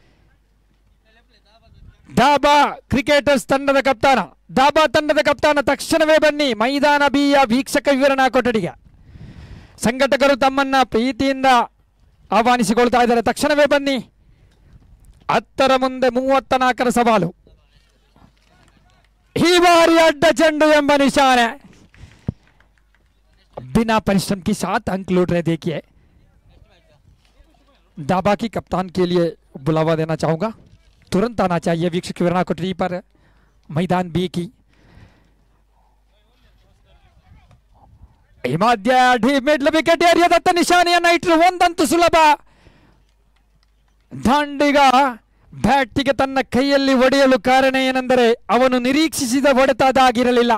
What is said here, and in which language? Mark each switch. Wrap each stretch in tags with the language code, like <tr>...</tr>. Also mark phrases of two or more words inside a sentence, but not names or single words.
<kn>ದಾಬಾ ಕ್ರಿಕೆಟರ್ಸ್ ತಂಡದ ಕಪ್ತಾನ, ದಾಬಾ ತಂಡದ ಕಪ್ತಾನ ತಕ್ಷಣವೇ ಬನ್ನಿ ಮೈದಾನ ಬಿಯ ವೀಕ್ಷಕ ವಿವರಣಾ ಕೊಠಡಿಗೆ. ಸಂಘಟಕರು ತಮ್ಮನ್ನ ಪ್ರೀತಿಯಿಂದ ಆಹ್ವಾನಿಸಿಕೊಳ್ತಾ ಇದ್ದಾರೆ. ತಕ್ಷಣವೇ ಬನ್ನಿ. 10ರ ಮುಂದೆ 34ರ ಸವಾಲು. ಈ ಬಾರಿ ಅಡ್ಡ ಚೆಂಡು ಎಂಬ ನಿಶಾನೆ.</kn> <hi>बिना परिश्रम के साथ अंक लूट रहे. देखिए, दाबा की कप्तान के लिए बुलावा देना चाहूंगा. तुरंत आना चाहिए वीक्षक विवरणा कोठरी पर मैदान बी की.</hi> <kn>ಈ ಮಧ್ಯ ಮಿಡ್ಲ್ ವಿಕೆಟ್ ಏರಿಯಾದತ್ತ ನಿಶಾನೆಯನ್ನ ಇಟ್ಟರು. ಒಂದಂತೂ ಸುಲಭ. ದಾಂಡಿಗ ಬ್ಯಾಟಿಗೆ ತನ್ನ ಕೈಯಲ್ಲಿ ಹೊಡೆಯಲು ಕಾರಣ ಏನೆಂದರೆ ಅವನು ನಿರೀಕ್ಷಿಸಿದ ಹೊಡೆತ ಅದಾಗಿರಲಿಲ್ಲ.</kn>